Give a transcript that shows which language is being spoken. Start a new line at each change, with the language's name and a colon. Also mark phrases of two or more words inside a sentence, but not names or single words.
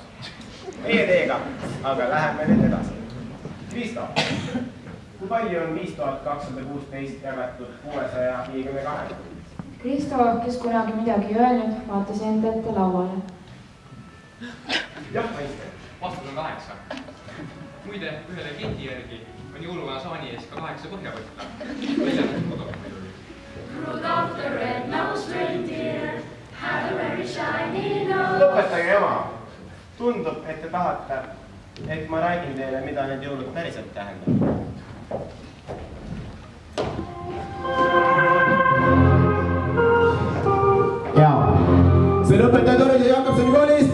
Estonian: Meie teega, aga läheme nüüd edasi. Kristo, kui palju on 5216 jagatud 652? Kristo, kes kunagi midagi öelnud, vaatas enda ette lauale. Jah, Einstein. Vastus on 8. Muide, ühe legendi järgi on jõuluvana saani ees ka 8 põhja võtta. Väljatud kodus muidugi.
English: Rudolph the red-nosed reindeer had a very shiny nose.
Estonian: Lõpetage jama. Tundub, et te tahate, et ma räägin teile, mida need jõulud päriselt tähendab. Jaa. See on õpetaja Torise Jakobsoni koolist.